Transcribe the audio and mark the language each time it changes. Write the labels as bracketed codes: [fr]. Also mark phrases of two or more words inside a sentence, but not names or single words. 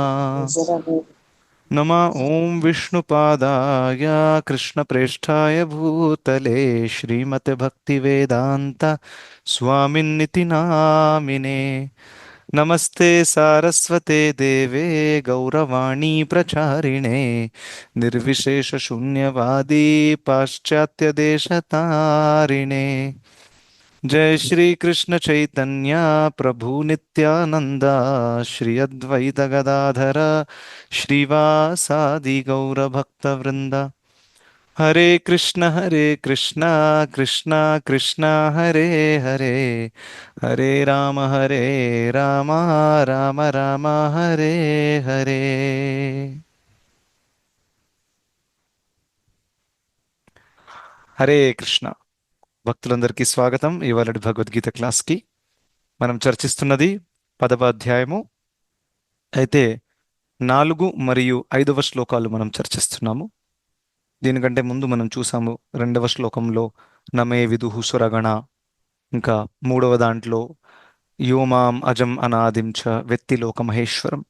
[sa] నమ ఓం విష్ణుపాదాయ కృష్ణప్రేష్ఠాయ భూతలే శ్రీమతే భక్తివేదాంత స్వామిన్నితి నామినే. నమస్తే సారస్వతే దేవే గౌరవాణీ ప్రచారిణే నిర్విశేష శూన్యవాదీ పాశ్చాత్య దేశతారిణే. जय श्री कृष्ण चैतन्य प्रभु नित्यानंद श्री अद्वैत गदाधर श्रीवासादि गौर भक्त वृंद. हरे कृष्ण कृष्ण कृष्ण हरे हरे हरे राम राम राम हरे हरे. हरे कृष्ण. [te] భక్తులందరికీ స్వాగతం. ఇవాళ భగవద్గీత క్లాస్కి మనం చర్చిస్తున్నది 10వ అధ్యాయము. అయితే 4 మరియు 5వ శ్లోకాలు మనం చర్చిస్తున్నాము. దీనికంటే ముందు మనం చూసాము 2వ శ్లోకంలో [sa] నమే విదుహు సురగణ, [te] ఇంకా 3వ దాంట్లో [sa] యోమాం అజం అనాదిం చ వ్యక్తిలోక మహేశ్వరం.